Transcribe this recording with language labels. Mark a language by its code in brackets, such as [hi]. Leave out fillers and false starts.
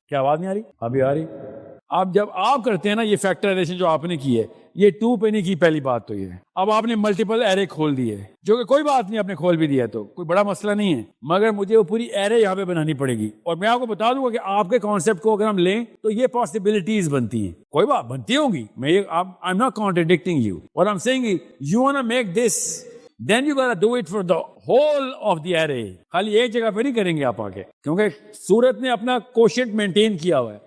[ur] کیا آواز نہیں آ رہی؟ ابھی آ رہی. آپ جب آپ کرتے ہیں نا یہ فیکٹرائزیشن جو آپ نے کی ہے یہ 2 پہ نہیں کی, پہلی بات تو یہ ہے. اب آپ نے ملٹیپل ایرے کھول دیے جو کہ کوئی بات نہیں, آپ نے کھول بھی دیا تو کوئی بڑا مسئلہ نہیں ہے, مگر مجھے وہ پوری ایرے یہاں پہ بنانی پڑے گی. اور میں آپ کو بتا دوں گا کہ آپ کے کانسیپٹ کو اگر ہم لیں تو یہ پاسبلٹیز بنتی ہیں, کوئی بات بنتی ہوں گی. [en] میں I'm not contradicting you. What I'm saying is you want to make this, then you gotta do it for the whole of the array. [ur] خالی ایک جگہ پہ نہیں کریں گے آپ آگے, کیونکہ سورت نے اپنا کوشنٹ مینٹین کیا ہوا ہے.